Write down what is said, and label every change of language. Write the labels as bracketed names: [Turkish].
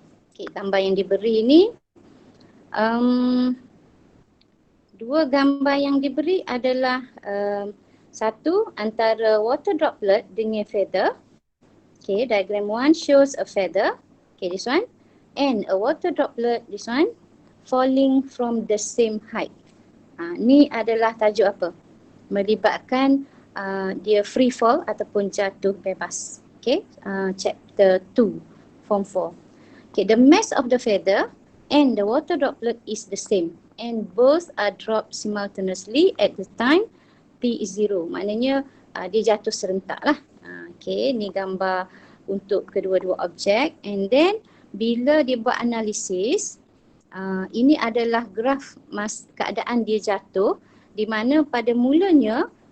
[Malay] Okey, gambar yang diberi ni dua gambar yang diberi adalah satu antara [English] water droplet [Malay] dengan feather. [English] Okay, diagram 1 shows a feather. Okay, this one. And a water droplet, this one, falling from the same height. [Malay] Ni adalah tajuk apa? Melibatkan dia [English] free fall [Malay] ataupun jatuh bebas. [English] Okay, chapter 2, form 4. Okay, the mass of the feather and the water droplet is the same. And both are dropped simultaneously at the time T is 0. [Malay] Maknanya dia jatuh serentak lah. Okay, ni gambar untuk kedua-dua objek. And then bila dia buat analisis, ini adalah graf keadaan dia jatuh, di mana pada mulanya